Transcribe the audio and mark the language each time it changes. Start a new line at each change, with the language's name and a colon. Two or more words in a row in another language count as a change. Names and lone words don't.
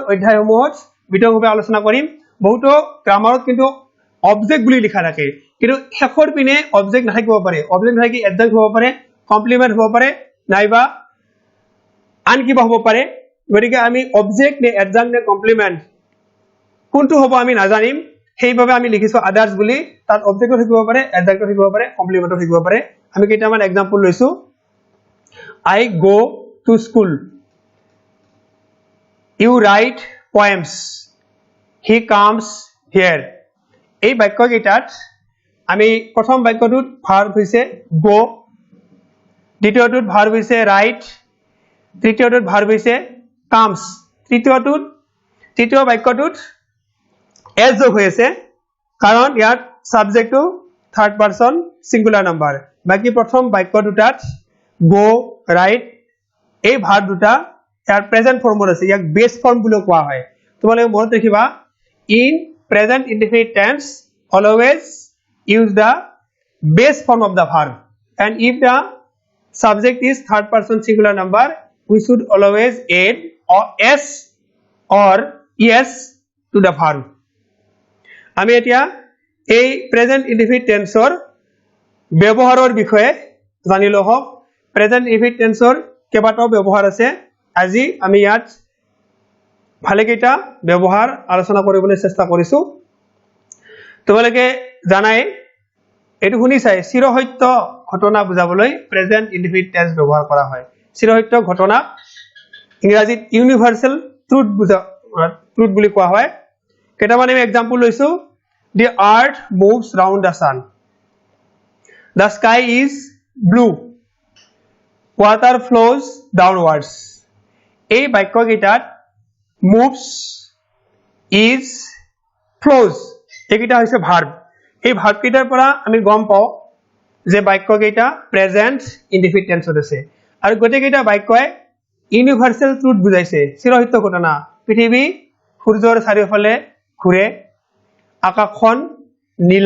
Assamese: অধ্যায়সমূহত বিতংভাৱে আলোচনা কৰিম বহুতো গ্ৰামাৰত কিন্তু অবজেক্ট বুলি লিখা থাকে কিন্তু শেষৰ পিনে অবজেক্ট নাথাকিব পাৰে অবজেক্ট নাথাকি এডজাংক্ট হ'ব পাৰে কমপ্লিমেন্ট হ'ব পাৰে নাইবা আন কিবা হ'ব পাৰে গতিকে আমি অবজেক্ট নে এডজাংক্ট নে কমপ্লিমেন্ট কোনটো হ'ব আমি নাজানিম সেইভাবে আমি লিখিছো আদার্স বুলি তাত অবজেক্ট থাকিব পাৰে এডজাংক্ট থাকিব পাৰে কমপ্লিমেন্ট থাকিব পাৰে আমি কেইটামান এক্সাম্পল লৈছো
English: I go to school you write poems he comes here
Assamese: এই বাক্য কেইটাত আমি প্ৰথম বাক্যটোত ভাৰ্ব হৈছে go দ্বিতীয়টোত ভাৰ্ব হৈছে write তৃতীয়টোত ভাৰ্ব হৈছে comes তৃতীয় বাক্যটোত s যোগ হৈ আছে কাৰণ ইয়াত সাবজেক্টটো থাৰ্ড
English: person singular number
Assamese: বাকি প্ৰথম বাক্য দুটাত go write এই ভাৰ্ব দুটা ইয়াৰ
English: present form
Assamese: আছে ইয়াক
English: base form
Assamese: বুলি কোৱা হয় তোমালোকে মনত
English: ৰাখিবা in present indefinite tense always use the base form of the verb and if the subject is third person singular number we should always add or s or es to the
Assamese: verb আমি এতিয়া এই
English: present indefinite tense
Assamese: ব্যৱহাৰৰ বিষয়ে জানিলো হক
English: present indefinite tense
Assamese: কেইবাটাও ব্যৱহাৰ আছে আজি আমি ইয়াত ভালেকেইটা ব্যৱহাৰ আলোচনা কৰিবলৈ চেষ্টা কৰিছো তোমালোকে জানাই এটো শুনিছাই চিৰসত্য ঘটনা বুজাবলৈ
English: present indefinite tense
Assamese: ব্যৱহাৰ কৰা হয় চিৰসত্য ঘটনা ইংৰাজীত ইউনিভাৰ্সাল ট্ৰুথ বুলি কোৱা হয় কেইটামান আমি এক্সাম্পল লৈছো
English: the earth moves round the sun the sky is blue water flows downwards
Assamese: এই বাক্য কেইটাত
English: moves is flows
Assamese: এইকেইটা হৈছে ভাৰ্ব এই ভাৰ্ব কেইটাৰ পৰা আমি গম পাও যে বাক্য কেইটা
English: present indefinite tense
Assamese: আছে আৰু গোটেইকেইটা বাক্যই
English: universal truth
Assamese: বুজাইছে চিৰসত্য ঘটনা পৃথিৱী সূৰ্যৰ চাৰিওফালে ঘূৰে আকাশখন নীলা